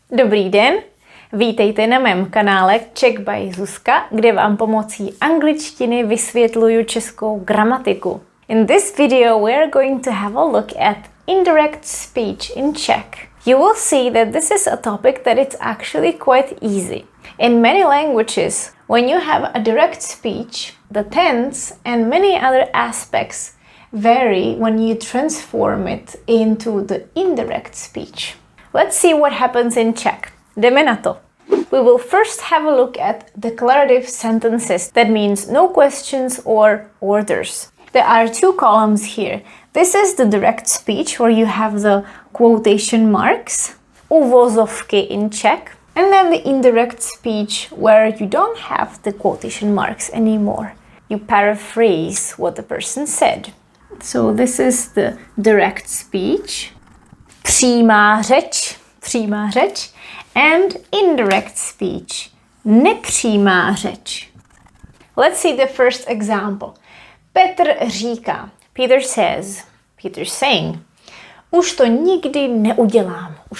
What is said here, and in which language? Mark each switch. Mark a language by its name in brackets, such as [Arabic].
[Czech] Dobrý den, vítejte na mém kanále Czech by Zuzka, kde vám pomocí angličtiny vysvětluju českou gramatiku. [English] In this video we are going to have a look at indirect speech in Czech. You will see that this is a topic that is actually quite easy. In many languages, when you have a direct speech, the tense and many other aspects vary when you transform it into the indirect speech. Let's see what happens in Czech. [Czech] Jdeme na to. [English] We will first have a look at declarative sentences. That means no questions or orders. There are two columns here. This is the direct speech where you have the quotation marks, uvozovky in Czech, and then the indirect speech where you don't have the quotation marks anymore. You paraphrase what the person said. So this is the direct speech, [Czech] přímá řeč, [English] and indirect speech, [Czech] nepřímá řeč. [English] Let's see the first example. [Czech] Petr říká, [English] Peter says, Peter's saying, [Czech] už to nikdy neudělám.